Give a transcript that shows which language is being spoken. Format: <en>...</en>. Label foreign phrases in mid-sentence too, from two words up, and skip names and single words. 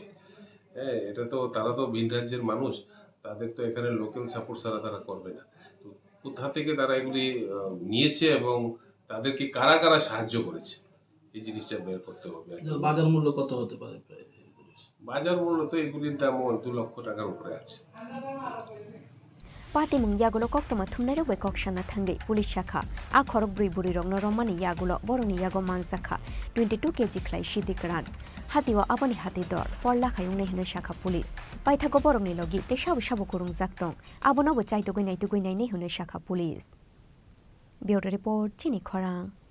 <bn>হ্যাঁ, এটা তো তারা তো ভিন রাজ্যের মানুষ, তাদের তো এখানে</bn> <en>local support</en> <bn>ছাড়া তারা করবে না। তো কোথা থেকে তারা এগুলি নিয়েছে এবং তাদেরকে কারা কারা সাহায্য করেছে এই জিনিসটা বের করতে হবে। বাজার মূল্য কত হতে পারে? বাজার মূল্য তো এগুলির দাম 2 লক্ষ টাকার উপরে আছে।</bn> <trp>Patimung yagulo koktoma thumnairok bai kokshana thangai police shakha a khorokburi buri rok no romani yagulo boroni yago manjakha 22 kg khlai shidikran hatiwa aboni hati dor 4 lakh ayung nei hino shakha police paithago boroni logi te shabu kurungjak tong abono bo chaitogoi nai nei hino shakha police</trp> <en>Bureau report</en> <trp>Chini Khorang</trp>